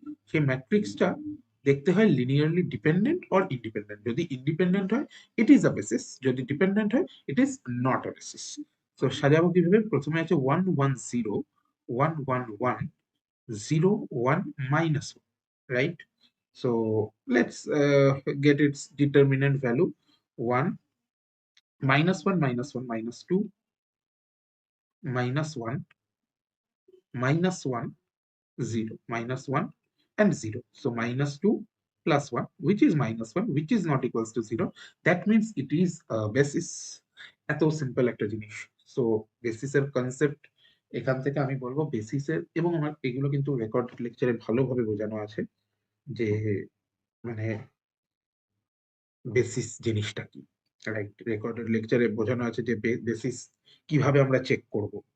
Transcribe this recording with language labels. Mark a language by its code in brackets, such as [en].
[bn] সেই ম্যাট্রিক্সটা দেখতে হয় [en] Linearly dependent or independent. [bn] যদি ইন্ডিপেন্ডেন্ট হয় [en] it is a basis, [bn] যদি ডিপেন্ডেন্ট হয় [en] It is not a basis. [bn] তো সাজাবো কিভাবে, প্রথমে আছে [en] 1 1 0 1 1 1 0 1 -1, [bn] right? [en] So let's get its determinant value. 1 -1 -1 -2 -1 -1 0 -1 and 0. So -2 plus 1, which is -1, which is not equals to 0. That means it is a basis. [bn] এত simple একটা জিনিস। সো বেসিসের কনসেপ্ট এখান থেকে আমি বলবো বেসিসের, এবং আমার এগুলো কিন্তু রেকর্ড লেকচারে ভালোভাবে বোঝানো আছে যে মানে বেসিস জিনিসটা কি, রাইট? রেকর্ডেড লেকচারে বোঝানো আছে যে বেসিস কিভাবে আমরা চেক করব।